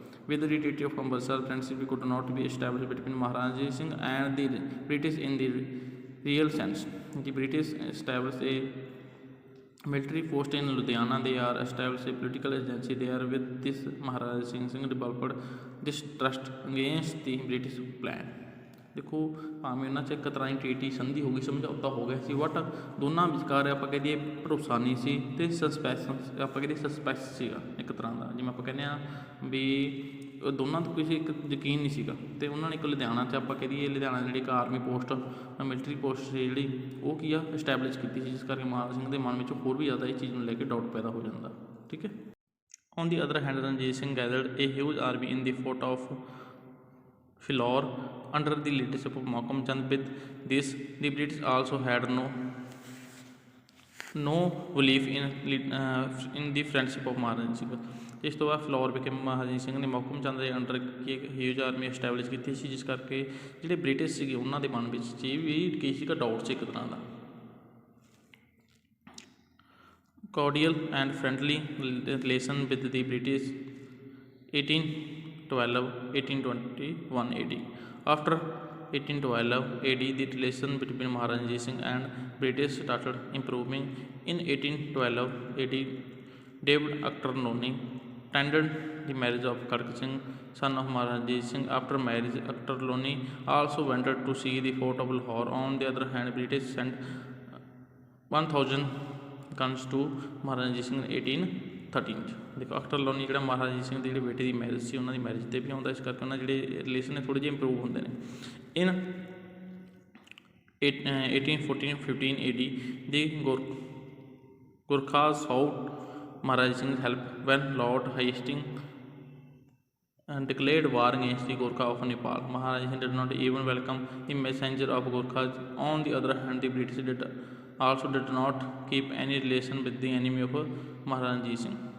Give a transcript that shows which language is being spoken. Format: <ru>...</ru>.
<en>With the Treaty of Amritsar, friendship could not be established between Maharaja Ranjit Singh and the British in the real sense. The British established a military post in Ludhiana. They are established a political agency there. With this, Maharaja Singh developed distrust against the British plan.</en> <pa>ਦੇਖੋ ਭਾਵੇਂ ਉਹਨਾਂ 'ਚ ਇੱਕ ਤਰ੍ਹਾਂ ਦੀ treaty ਸੰਧੀ ਹੋ ਗਈ, ਸਮਝੌਤਾ ਹੋ ਗਿਆ ਸੀ, ਬਟ ਦੋਨਾਂ ਵਿਚਕਾਰ ਆਪਾਂ ਕਹਿ ਦਈਏ ਭਰੋਸਾ ਨਹੀਂ ਸੀ, ਅਤੇ ਸਸਪੈਸ਼ਨ ਆਪਾਂ ਕਹਿੰਦੇ ਸਸਪੈਕਟ ਸੀਗਾ ਇੱਕ ਤਰ੍ਹਾਂ ਦਾ, ਜਿਵੇਂ ਆਪਾਂ ਕਹਿੰਦੇ ਹਾਂ ਵੀ ਦੋਨਾਂ ਤੋਂ ਕਿਸੇ ਇੱਕ ਯਕੀਨ ਨਹੀਂ ਸੀਗਾ, ਅਤੇ ਉਹਨਾਂ ਨੇ ਇੱਕ ਲੁਧਿਆਣਾ 'ਚ ਆਪਾਂ ਕਹਿ ਦਈਏ ਲੁਧਿਆਣਾ ਜਿਹੜੀ ਇੱਕ ਆਰਮੀ ਪੋਸਟ ਮਿਲਟਰੀ ਪੋਸਟ ਸੀ ਜਿਹੜੀ ਉਹ ਕੀ ਆ ਇਸਟੈਬਲਿਸ਼ ਕੀਤੀ ਸੀ, ਜਿਸ ਕਰਕੇ ਮਹਾਰਾਜਾ ਸਿੰਘ ਦੇ ਮਨ ਵਿੱਚ ਹੋਰ ਵੀ ਜ਼ਿਆਦਾ ਇਹ ਚੀਜ਼ ਨੂੰ ਲੈ ਕੇ ਡਾਊਟ ਪੈਦਾ ਹੋ ਜਾਂਦਾ। ਠੀਕ ਹੈ।</pa> <en>On the other hand, Ranjit Singh gathered a huge army in the fort of Philor under the leadership of Malcolm Chand. With this, the British also had no belief in the friendship of Maharaj Singh.</en> <pa>ਇਸ ਤੋਂ ਬਾਅਦ ਫਿਲੌਰ ਵਿਖੇ ਮਹਾਰਾਜਾ ਸਿੰਘ ਨੇ ਮੌਕਮ ਚੰਦ ਦੇ under ਇੱਕ huge army establish ਕੀਤੀ ਸੀ, ਜਿਸ ਕਰਕੇ ਜਿਹੜੇ ਬ੍ਰਿਟਿਸ਼ ਸੀਗੇ ਉਹਨਾਂ ਦੇ ਮਨ ਵਿੱਚ ਇਹ ਵੀ ਕੀ ਸੀਗਾ ਡਾਊਟ ਸੀ ਇੱਕ ਤਰ੍ਹਾਂ ਦਾ।</pa> <en>Cordial and friendly relation with the British 1812-1821 AD. After 1812 AD, the relation between Maharaja Ranjit Singh and British started improving. In 1812 AD, David Akhtar-Loni tendered the marriage of Khadk Singh, son of Maharaja Ranjit Singh. After marriage, Akhtar-Loni also went to see the fort of Lahore. On the other hand, British sent 1000 guns to</en> <pa>Maharaja Ranjit Singh 1813 'ਚ। ਦੇਖੋ ਅਖਤਰ-ਲੋਨੀ ਜਿਹੜਾ ਮਹਾਰਾਜਾ ਰਣਜੀਤ ਸਿੰਘ ਦੀ ਜਿਹੜੀ ਬੇਟੀ ਦੀ marriage ਸੀ ਉਹਨਾਂ ਦੀ marriage 'ਤੇ ਵੀ ਆਉਂਦਾ, ਇਸ ਕਰਕੇ ਉਹਨਾਂ ਜਿਹੜੇ ਰਿਲੇਸ਼ਨ ਨੇ ਥੋੜ੍ਹੇ ਜਿਹੇ ਇੰਪਰੂਵ ਹੁੰਦੇ ਨੇ।</pa> <en>In 1814-15 AD, the Gurkhas sought Maharaja Singh help when Lord Hasting declared war against the Gorkha of Nepal. Maharaja Singh did not even welcome the messenger of Gorkhas. On the other hand, the British also did not keep any relation with the enemy of Maharaja Ranjit Singh.</en>